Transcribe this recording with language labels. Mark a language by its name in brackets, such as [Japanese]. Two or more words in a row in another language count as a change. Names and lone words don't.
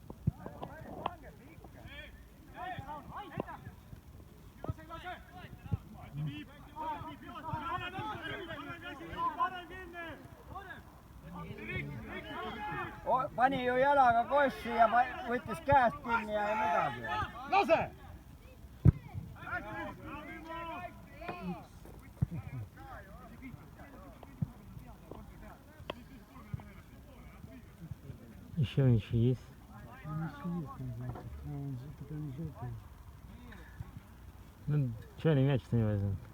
[Estonian] Pani ju jalaga kossi ja võttis käest kinni ja ei midagi. Lase! [Russian] Еще ничего есть. Ну, что они мяч-то не возьмут?